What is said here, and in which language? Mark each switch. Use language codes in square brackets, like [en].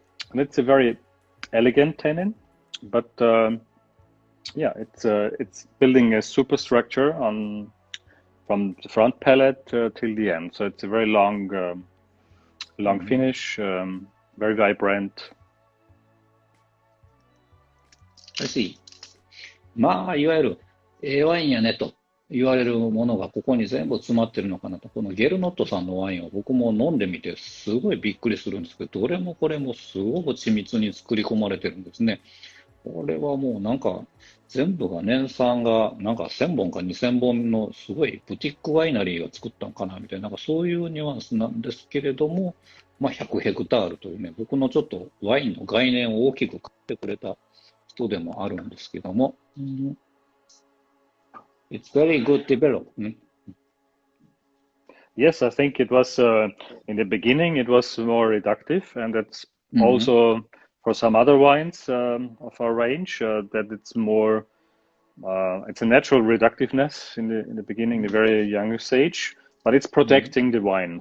[en] And it's a very elegant tannin, but it's building a superstructure from the front palate till the end. So it's a very long finish, very vibrant. I see. [ja] まあ、いわゆるワインやねと言われるものがここに全部詰まってるのかなと。このゲルノットさんのワインを僕も飲んでみてすごいびっくりするんですけど、どれもこれもすごく緻密に作り込まれてるんですね。これはもうなんか全部が年産がなんか1000本か2000本のすごいブティックワイナリーが作ったのかなみたいな、なんかそういうニュアンスなんですけれども、まあ、100ヘクタールというね、僕のちょっとワインの概念を大きく変えてくれた人でもあるんですけども、 [en] It's very good development. Yes, I think it was in the beginning it was more reductive, and that's also for some other wines of our range that it's more it's a natural reductiveness in the beginning, the very young stage, but it's protecting the wine.